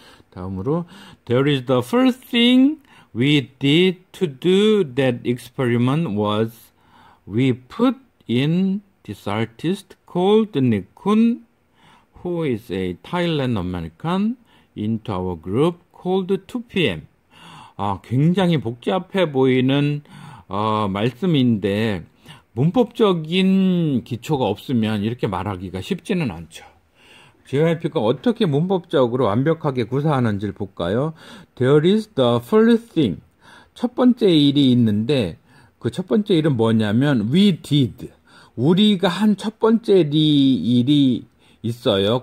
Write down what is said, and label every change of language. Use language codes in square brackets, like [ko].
[ko] 다음으로 [en] there is the first thing we did to do that experiment was we put in this artist called Nick Kun, who is a Thailand American, into our group called 2PM. [ko] 굉장히 복잡해 보이는 말씀인데 문법적인 기초가 없으면 이렇게 말하기가 쉽지는 않죠. JYP가 어떻게 문법적으로 완벽하게 구사하는지를 볼까요? [en] There is the first thing. [ko] 첫 번째 일이 있는데 그 첫 번째 일은 뭐냐면 [en] we did. [ko] 우리가 한 첫 번째 일이 있어요.